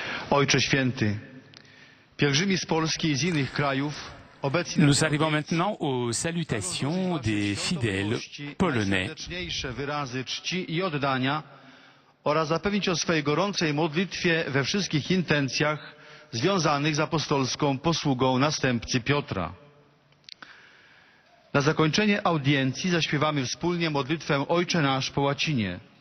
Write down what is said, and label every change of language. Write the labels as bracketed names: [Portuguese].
[Polish] Ojcze Święty, pielgrzymi z Polski i z innych krajów obecni [French] Nous arrivons maintenant aux salutations des fidèles polonais. [Polish] najserdeczniejsze wyrazy czci i oddania oraz zapewnić o swej gorącej modlitwie we wszystkich intencjach związanych z apostolską posługą następcy Piotra. Na zakończenie audiencji zaśpiewamy wspólnie modlitwę Ojcze Nasz po łacinie.